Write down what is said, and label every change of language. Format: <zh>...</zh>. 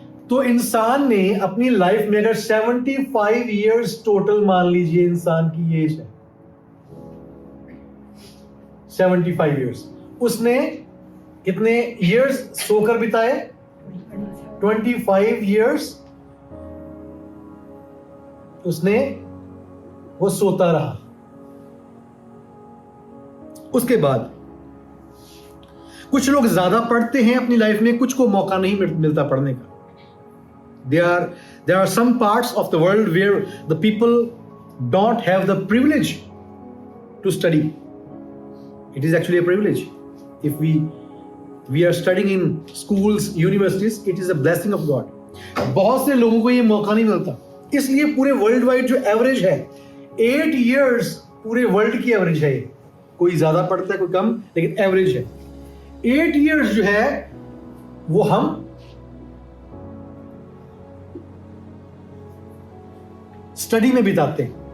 <hi>तो इंसान ने अपनी लाइफ में अगर 75 इयर्स टोटल मान लीजिए इंसान की एज है 75 इयर्स, उसने कितने इयर्स सोकर बिताए, 25 इयर्स उसने वो सोता रहा। उसके बाद कुछ लोग ज्यादा पढ़ते हैं अपनी लाइफ में, कुछ को मौका नहीं मिलता पढ़ने का।</hi> <en>There are some parts of the world where the people don't have the privilege to study. It is actually a privilege. If we are studying in schools, universities, it is a blessing of God.</en> <hi>बहुत से लोगों को ये मौका नहीं मिलता, इसलिए पूरे वर्ल्ड वाइड जो एवरेज है 8 इयर्स, पूरे वर्ल्ड की एवरेज है। कोई ज्यादा पढ़ता है कोई कम, लेकिन एवरेज है 8 इयर्स जो है वो हम स्टडी में बिताते हैं।</hi>